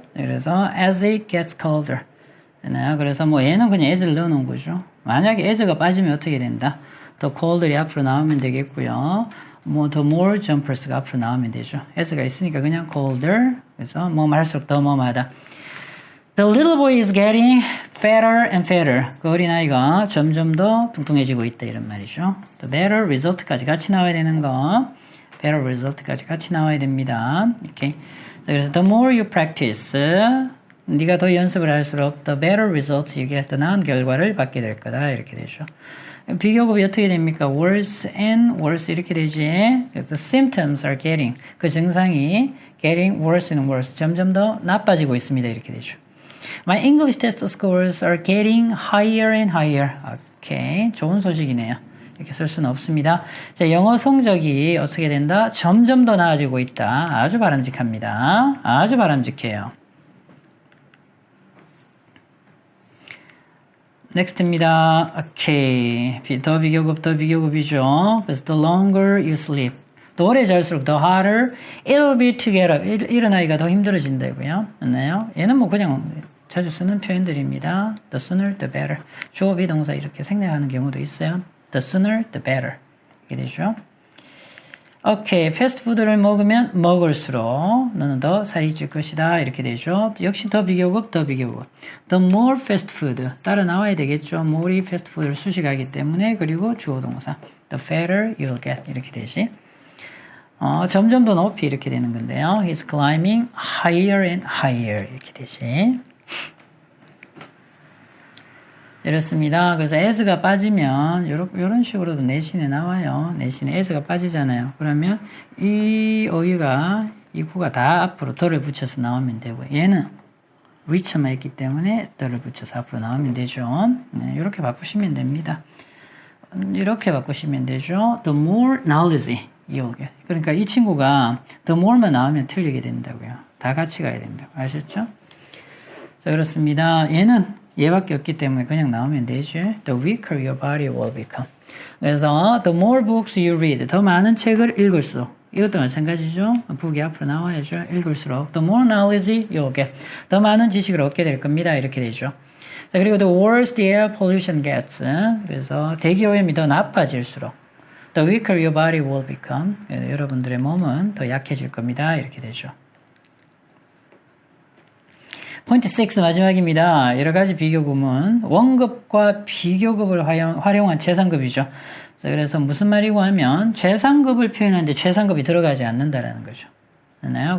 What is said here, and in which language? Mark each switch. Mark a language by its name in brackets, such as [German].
[English] 그래서 as it gets colder. [Korean] 그래서 뭐 얘는 그냥 as를 넣어놓은 거죠. 만약에 as가 빠지면 어떻게 된다? the colder이 앞으로 나오면 되겠고요. 뭐 the more jumpers가 앞으로 나오면 되죠. as가 있으니까 그냥 colder. 그래서 뭐 할수록 더 뭐하다. [English] The little boy is getting fatter and fatter. [Korean] 그 어린아이가 점점 더 뚱뚱해지고 있다 이런 말이죠. [English] The better result [Korean] 까지 같이 나와야 되는 거. [English] better result [Korean] 까지 같이 나와야 됩니다. 이렇게. 그래서 [English] the more you practice, [Korean] 네가 더 연습을 할수록 [English] the better results, [Korean] 이게 더 나은 결과를 받게 될 거다 이렇게 되죠. 비교급이 어떻게 됩니까? [English] worse and worse [Korean] 이렇게 되지. 그래서 [English] symptoms are getting, [Korean] 그 증상이 [English] getting worse and worse, [Korean] 점점 더 나빠지고 있습니다 이렇게 되죠. [English] My English test scores are getting higher and higher. [Korean] 오케이, 좋은 소식이네요. 이렇게 쓸 수는 없습니다. 자, 영어 성적이 어떻게 된다? 점점 더 나아지고 있다. 아주 바람직합니다. 아주 바람직해요. 넥스트입니다. 오케이. 더 비교급이죠. [English] 그래서 the longer you sleep. [Korean] 더 오래 잘수록 [English] the harder it'll be to get up. [Korean] 일어나기가 더 힘들어진다고요. 맞나요? 얘는 뭐 그냥 자주 쓰는 표현들입니다. [English] The sooner the better. [Korean] 주어 비동사 이렇게 생략하는 경우도 있어요. [English] The sooner the better. [Korean] 이게 되죠. [English] 오케이. [Korean] 패스트푸드를 먹으면 먹을수록 너는 더 살이 찔 것이다. 이렇게 되죠. 역시 더 비교급. [English] The more fast food. [Korean] 따라 나와야 되겠죠. more이 패스트푸드를 수식하기 때문에. 그리고 주어 동사. [English] The fatter you'll get. [Korean] 이렇게 되지. 점점 더 높이 이렇게 되는 건데요. [English] He's climbing higher and higher. [Korean] 이렇게 되지. 이렇습니다. 그래서 as가 빠지면 이런 식으로도 내신에 나와요. 내신에 as가 빠지잖아요. 그러면 이 어휘가 이 구가 다 앞으로 더를 붙여서 나오면 되고 얘는 reach만 있기 때문에 더를 붙여서 앞으로 나오면 되죠. 네, 이렇게 바꾸시면 됩니다. 이렇게 바꾸시면 되죠. [English] The more knowledge you'll get. [Korean] 그러니까 이 친구가 the more만 나오면 틀리게 된다고요. 다 같이 가야 된다고. 아셨죠? 자, 그렇습니다. 얘는 얘밖에 없기 때문에 그냥 나오면 되죠. [English] The weaker your body will become. [Korean] 그래서 [English] the more books you read, [Korean] 더 많은 책을 읽을수록, 이것도 마찬가지죠. 북이 앞으로 나와야죠. 읽을수록 [English] the more knowledge you'll get, [Korean] 더 많은 지식을 얻게 될 겁니다. 이렇게 되죠. [English] 자, 그리고 the worse the air pollution gets. [Korean] 그래서 대기오염이 더 나빠질수록 [English] the weaker your body will become. [Korean] 여러분들의 몸은 더 약해질 겁니다. 이렇게 되죠. 포인트 6 마지막입니다. 여러 가지 비교급은 원급과 비교급을 활용한 최상급이죠. 그래서 무슨 말이고 하면 최상급을 표현하는데 최상급이 들어가지 않는다라는 거죠. 맞나요?